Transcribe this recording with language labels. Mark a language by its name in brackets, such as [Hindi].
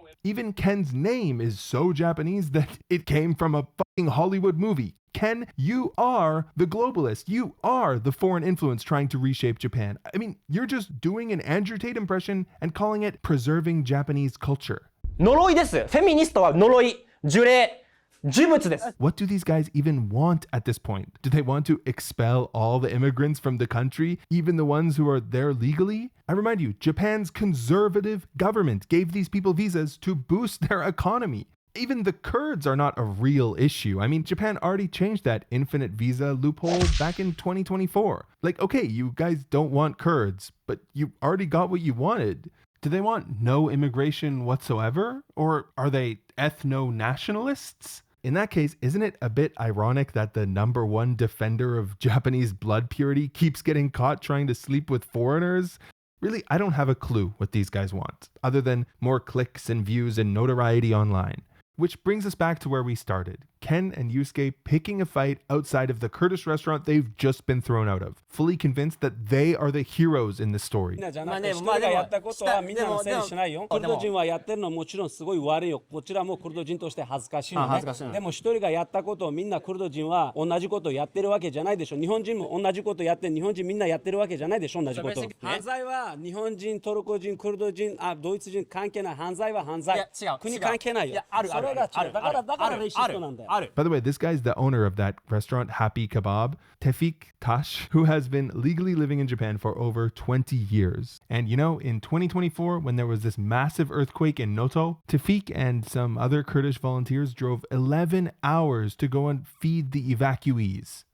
[English] Even Ken's name is so Japanese that it came from a fucking Hollywood movie. Ken, you are the globalist. You are the foreign influence trying to reshape Japan. I mean, you're just doing an Andrew Tate impression and calling it preserving Japanese culture. [Japanese] 呪いです。フェミニストは呪い、呪霊、呪物です。 [English] What do these guys even want at this point? Do they want to expel all the immigrants from the country, even the ones who are there legally? I remind you, Japan's conservative government gave these people visas to boost their economy. Even the Kurds are not a real issue. I mean, Japan already changed that infinite visa loophole back in 2024. Like, okay, you guys don't want Kurds, but you already got what you wanted. Do they want no immigration whatsoever? Or are they ethno-nationalists? In that case, isn't it a bit ironic that the #1 defender of Japanese blood purity keeps getting caught trying to sleep with foreigners? Really, I don't have a clue what these guys want, other than more clicks and views and notoriety online. Which brings us back to where we started. Ken and Yusuke picking a fight outside of the Kurdish restaurant they've just been thrown out of, fully convinced that they are the heroes in this story. [Japanese] じゃなくて、一人がやったことはみんなのせいにしないよ。クルド人はやってるのはもちろんすごい悪いよ。こちらもクルド人として恥ずかしいのね。でも一人がやったことをみんなクルド人は同じことをやってるわけじゃないでしょ。日本人も同じことやって日本人みんなやってるわけじゃないでしょ。同じこと。犯罪は日本人、トルコ人、クルド人、ドイツ人関係ない。犯罪は犯罪。いや違う。国関係ないよ。いやあるある。それが違う。だからレイシストなんだよ。 [English] By the way, this guy's the owner of that restaurant, Happy Kebab, Tefik Tash, who has been legally living in Japan for over 20 years. And you know, in 2024, when there was this massive earthquake in Noto, Tefik and some other Kurdish volunteers drove 11 hours to go and feed the evacuees.